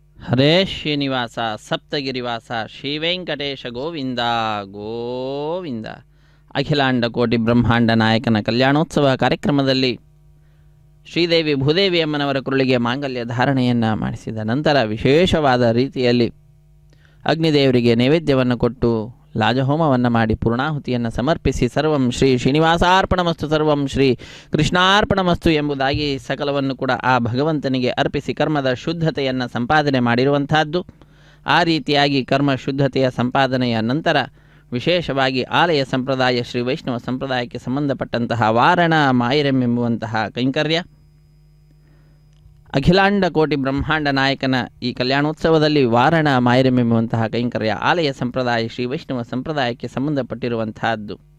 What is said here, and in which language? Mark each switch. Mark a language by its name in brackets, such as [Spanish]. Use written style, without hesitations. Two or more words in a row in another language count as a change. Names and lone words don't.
[Sanskrit] ಹರೇ ಶ್ರೀನಿವಾಸ ಸಪ್ತಗಿರಿವಾಸ ಶ್ರೀ ವೆಂಕಟೇಶ ಗೋವಿಂದ ಗೋವಿಂದ. [Kannada] ಅಖಿಲಾಂಡ ಕೋಟಿ ಬ್ರಹ್ಮಾಂಡ ನಾಯಕನ ಕಲ್ಯಾಣೋತ್ಸವ ಕಾರ್ಯಕ್ರಮದಲ್ಲಿ ಶ್ರೀದೇವಿ ಭೂದೇವಿ ಅಮ್ಮನವರ ಕುರುಳಿಗೆ ಮಾಂಗಲ್ಯ ಧಾರಣೆಯನ್ನು ಮಾಡಿಸಿದ ನಂತರ ವಿಶೇಷವಾದ ರೀತಿಯಲ್ಲಿ ಅಗ್ನಿದೇವರಿಗೆ ನೈವೇದ್ಯವನ್ನು ಕೊಟ್ಟು ಲಾಜಹೋಮವನ್ನು ಮಾಡಿ ಪೂರ್ಣಾಹುತಿಯನ್ನು ಸಮರ್ಪಿಸಿ [Sanskrit] ಸರ್ವಂ ಶ್ರೀ ಶ್ರೀನಿವಾಸಾರ್ಪಣಮಸ್ತು ಸರ್ವಂ ಶ್ರೀ ಕೃಷ್ಣಾರ್ಪಣಮಸ್ತು [Kannada] ಎಂಬುದಾಗಿ ಸಕಲವನ್ನು ಕೂಡ ಆ ಭಗವಂತನಿಗೆ ಅರ್ಪಿಸಿ ಕರ್ಮದ ಶುದ್ಧತೆಯನ್ನು ಸಂಪಾದನೆ ಮಾಡಿರುವಂತಹದ್ದು. ಆ ರೀತಿಯಾಗಿ ಕರ್ಮ ಶುದ್ಧತೆಯ ಸಂಪಾದನೆಯ ನಂತರ ವಿಶೇಷವಾಗಿ ಆಲಯ ಸಂಪ್ರದಾಯ ಶ್ರೀ ವೈಷ್ಣವ ಸಂಪ್ರದಾಯಕ್ಕೆ ಸಂಬಂಧಪಟ್ಟಂತಹ ವಾರಣ ಮಾಯಿರಂ ಎಂಬುವಂತಹ ಕೈಂಕರ್ಯ ಅಖಿಲಾಂಡ ಕೋಟಿ ಬ್ರಹ್ಮಾಂಡ ನಾಯಕನ ಈ ಕಲ್ಯಾಣೋತ್ಸವದಲ್ಲಿ ವಾರಣ ಮಾಯಿರಂ ಎಂಬುವಂತಹ ಕೈಂಕರ್ಯ ಆಲಯ ಸಂಪ್ರದಾಯ ಶ್ರೀ ವೈಷ್ಣವ ಸಂಪ್ರದಾಯಕ್ಕೆ ಸಂಬಂಧಪಟ್ಟಿರುವಂತಹದ್ದು.